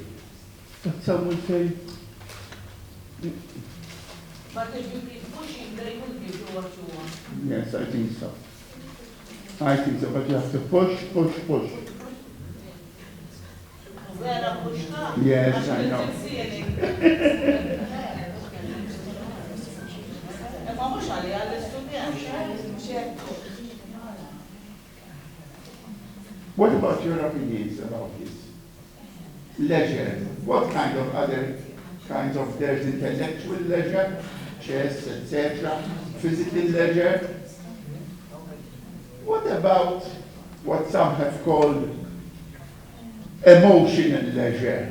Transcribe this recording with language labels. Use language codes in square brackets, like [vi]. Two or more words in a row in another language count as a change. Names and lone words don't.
[en] But some will say, But if you keep pushing, they will give you what you want. yes, I think so. I think so, but you have to push, push, push. Vera pushta. Yes, I know. [mt] Ma mhux għalija l-istudenti. [en] What about your opinions about this? Leisure. What kind of other kinds of, there's intellectual leisure, chess, etc., physical leisure. What about what some have called emotional leisure?